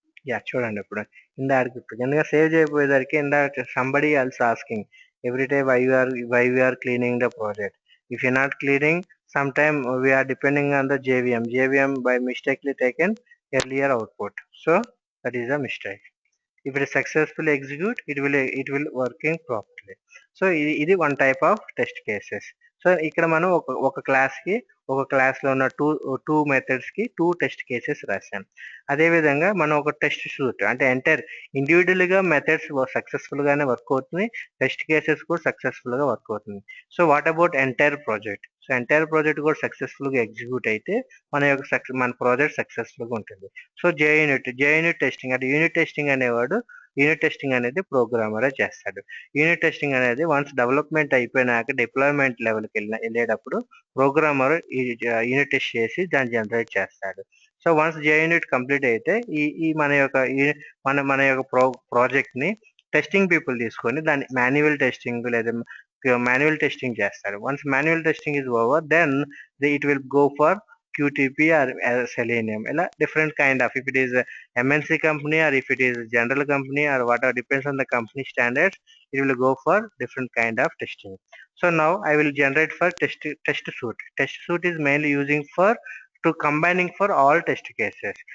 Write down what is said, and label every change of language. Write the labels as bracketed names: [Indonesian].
[Telugu] Yeah చూడండి, ఇప్పుడు ఇందాక ఎందుకంటే సేవ్ చేయబోయేసరికి ఇందాక [English] Somebody also asking every day why you are cleaning the project. If you not cleaning some time we are depending on the JVM by mistakely taken earlier output. So that is the mistake. If it is successfully execute, it will working properly. So ఇది one type of test cases. [Telugu] So ఇక్కడ మనం ఒక class లో ఉన్న two methods కి two test cases రాసాం. అదే విధంగా మనం ఒక టెస్ట్ సూట్ అంటే ఎంటైర్ ఇండివిజువల్ గా మెథడ్స్ సక్సెస్ఫుల్ గానే వర్క్ అవుతుంది, టెస్ట్ కేసెస్ కూడా సక్సెస్ఫుల్ గా వర్క్ అవుతుంది. [English] So what about entire project? [Telugu] So entire project కూడా సక్సెస్ఫుల్ గా ఎగ్జిక్యూట్ అయితే మన ప్రాజెక్ట్ సక్సెస్ఫుల్ గా ఉంటుంది. సో జేయూనిట్ టెస్టింగ్ అంటే యూనిట్ టెస్టింగ్ అనేది ప్రోగ్రామరే చేస్తాడు. యూనిట్ టెస్టింగ్ అనేది వన్స్ డెవలప్మెంట్ అయిపోయినాక డిప్లాయ్మెంట్ లెవెల్కి వెళ్ళేటప్పుడు ప్రోగ్రామర్ ఈ యూనిట్ టెస్ట్ చేసి దాన్ని జనరేట్ చేస్తాడు. సో వన్స్ జేయూనిట్ కంప్లీట్ అయితే ఈ మన యొక్క ప్రాజెక్ట్ ని టెస్టింగ్ పీపుల్ తీసుకొని దాన్ని మాన్యువల్ టెస్టింగ్ లేదా మాన్యువల్ టెస్టింగ్ చేస్తారు. [English] Once manual testing is over, then it will go for QTP or Selenium. Different kind of, if it is a MNC company or if it is a general company or whatever, depends on the company standards, it will go for different kind of testing. So now I will generate for test suite. Test suite is mainly using for to combining for all test cases.